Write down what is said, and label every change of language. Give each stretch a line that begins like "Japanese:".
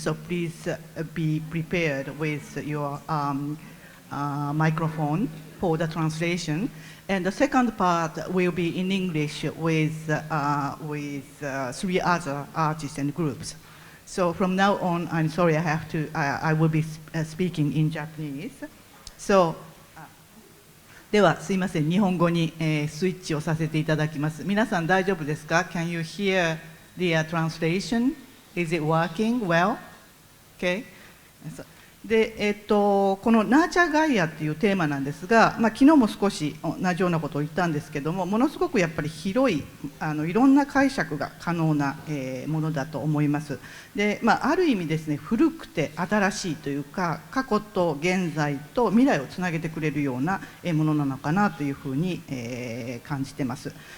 English: So please be prepared with your microphone for the translation. And the second part will be in English with 3 other artists and groups. So from now on, I'm sorry, I will be speaking in Japanese.
Japanese: So, ではすいません、日本語にスイッチをさせていただきます。皆さん大丈夫ですか？
English: Can you hear the translation? Is it working well? Okay.
Japanese: でこのナーチャーガイアっていうテーマなんですが、昨日も少し同じようなことを言ったんですけども、ものすごくやっぱり広いいろんな解釈が可能なものだと思います。で、ある意味ですね、古くて新しいというか、過去と現在と未来をつなげてくれるようなものなのかなというふうに感じてます。